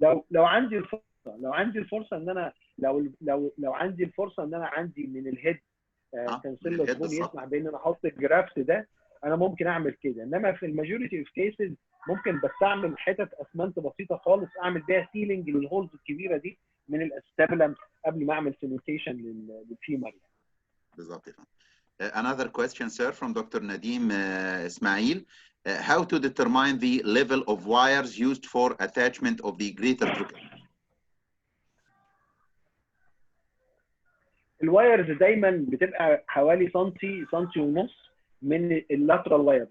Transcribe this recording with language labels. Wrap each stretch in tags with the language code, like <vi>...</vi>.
<ar>لو عندي الفرصه، ان انا لو عندي الفرصه ان انا عندي من الهيد كانسيلر بون يسمح بان انا احط الجرافت ده، انا ممكن اعمل كده. انما في الماجوريتي اوف كيسز ممكن بستعمل حتت اسمنت بسيطه خالص اعمل بيها سيلينج للهولز الكبيره دي من الاستابلم قبل ما اعمل سيمنتيشن للفيمر. بالظبط.</ar> <en>Another question, sir, from Dr. Nadim Ismail. How to determine the level of wires used for attachment of the greater trochanteric?</en> <ar>الوايرز دايما بتبقى حوالي سنتي ونص من اللاترال واير.</ar>